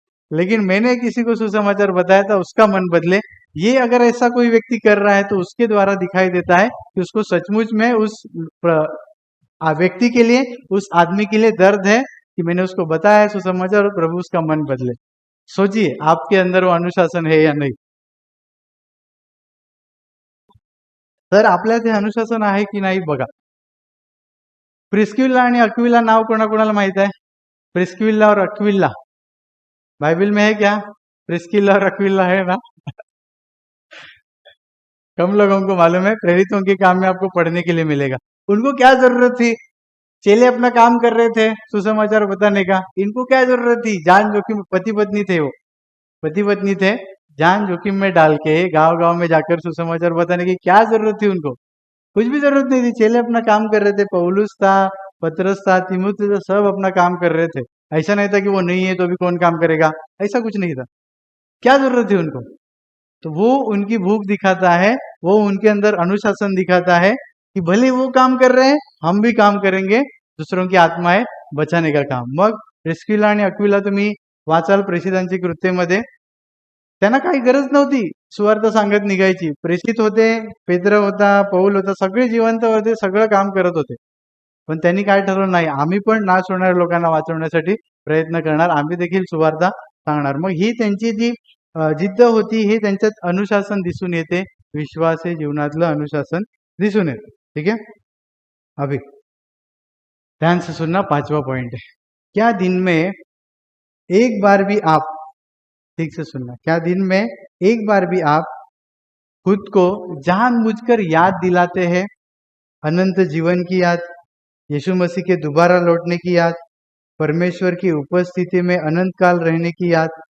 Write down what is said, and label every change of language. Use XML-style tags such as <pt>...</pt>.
<hi>लेकिन मैंने किसी को सुसमाचार बताया था उसका मन बदले, ये अगर ऐसा कोई व्यक्ति कर रहा है तो उसके द्वारा दिखाई देता है कि उसको सचमुच में उस व्यक्ति के लिए, उस आदमी के लिए दर्द है कि मैंने उसको बताया है सुसमाचार और प्रभु उसका मन बदले। सोचिए आपके अंदर वो अनुशासन है या नाही.</hi> <mr>तर आपल्या ते अनुशासन आहे की नाही बघा. प्रिस्किल्ला आणि अक्विला नाव कोणाकोणाला माहित आहे?</mr> <hi>प्रिस्किल्ला और अक्विला बाइबल में है क्या? प्रिस्किल्ला और अक्विला है ना? कम लोगों को मालूम है, प्रेरितों के काम में आपको पढ़ने के लिए मिलेगा. उनको क्या जरूरत थी? चेले अपना काम कर रहे थे सुसमाचार बताने का, इनको क्या जरूरत थी? जान जोखिम, पति पत्नी थे, वो पति पत्नी थे, जान जोखिम में डाल के गांव गांव में जाकर सुसमाचार बताने की क्या जरूरत थी उनको? कुछ भी जरूरत नहीं थी. चेले अपना काम कर रहे थे, पौलुस था, पतरस था, तिमुथी था, सब अपना काम कर रहे थे. ऐसा नहीं था कि वो नहीं है तो भी कौन काम करेगा, ऐसा कुछ नहीं था. क्या जरूरत थी उनको? तो वो उनकी भूख दिखाता है, वो उनके अंदर अनुशासन दिखाता है की भले वो काम कर रहे हैं हम भी काम करेंगे, दुसरों की आत्माएं बचाने का काम.</hi> <mr>मग प्रिस्किला आणि अक्विला तुम्ही वाचाल प्रेषितांची कृत्येमध्ये, त्यांना काही गरज नव्हती सुवार्थ सांगत निघायची. प्रेषित होते, पेत्र होता, पौल होता, सगळे जिवंत होते, सगळं काम करत होते. पण त्यांनी काय ठरवलं, नाही आम्ही पण नाश होणाऱ्या लोकांना वाचवण्यासाठी प्रयत्न करणार, आम्ही देखील सुवार्थ सांगणार. मग ही त्यांची जी जिद्द होती, हे त्यांच्यात अनुशासन दिसून येते, विश्वास हे जीवनातलं अनुशासन दिसून येते.</mr> <hi>ठीक है. अभी ध्यान से सुनना, 5वां पॉइंट है. क्या दिन में एक बार भी आप, ठीक से सुनना, क्या दिन में एक बार भी आप खुद को जानबूझकर याद दिलाते हैं अनंत जीवन की याद, यीशु मसीह के दोबारा लौटने की याद, परमेश्वर की उपस्थिति में अनंत काल रहने की याद?</hi>